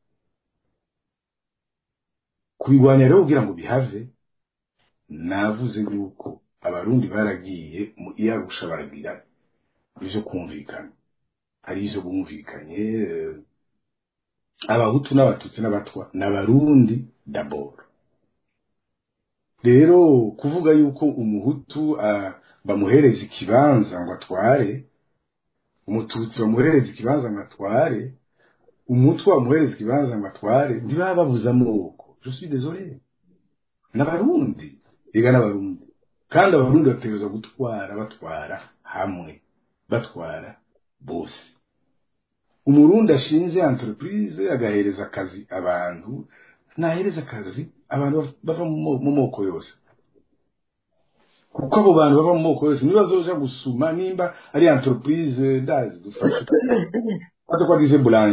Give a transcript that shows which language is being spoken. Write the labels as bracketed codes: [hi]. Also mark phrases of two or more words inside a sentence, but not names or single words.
[rn] kubirwanya rero kugira ngo bihave navuze yuko abarundi baragiye mu iyarusha baragira ivyo kumvikana hari ivyo bumvikanye abahutu n'abatutsi n'abatwa n'abarundi d'abord rero kuvuga yuko umuhutu bamuhereza ikibanza ngo atware umututsi bamuhereza ikibanza ngo atware umutwa bamuhereza ikibanza ngo atware ntibaba babuza amoko [fr] je suis désolé [rn] n'abarundi ega n'abarundi kandi abarundi bategerezwa batwara hamwe batwara bose umurundi ashinze entreprise agahereza akazi abantu nahereza akazi abantu bava mu moko yose kuko abo bantu bava mu moko yose nibazoja gusuma nimba ari entreprise ndazi dufata kwa dize